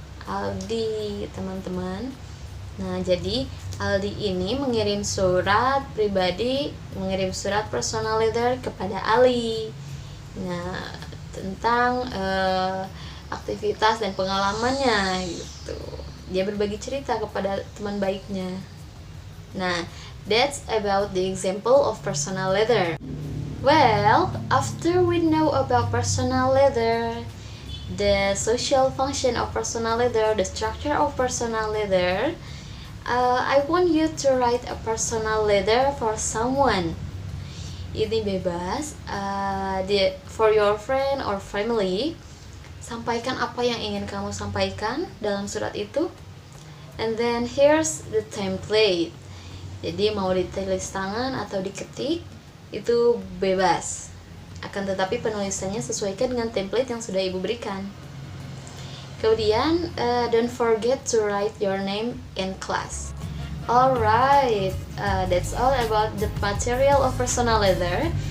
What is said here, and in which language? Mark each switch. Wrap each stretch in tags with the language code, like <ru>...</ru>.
<id>Aldi, teman-teman. Nah, jadi Aldi ini mengirim surat pribadi, mengirim surat personal letter kepada Ali. Nah, tentang aktivitas dan pengalamannya gitu. Dia berbagi cerita kepada teman baiknya.</id> <en>Nah, that's about the example of personal letter. Well, after we know about personal letter, the social function of personal letter, the structure of personal letter, I want you to write a personal letter for someone. Ini bebas, for your friend or family.</en> <id>Sampaikan apa yang ingin kamu sampaikan dalam surat itu.</id> <en>And then here's the template.</en> <id>Jadi mau ditulis tangan atau diketik itu bebas. Akan tetapi penulisannya sesuaikan dengan template yang sudah ibu berikan.</id> <en>Kemudian don't forget to write your name in class. Alright, that's all about the material of personal letter.</en>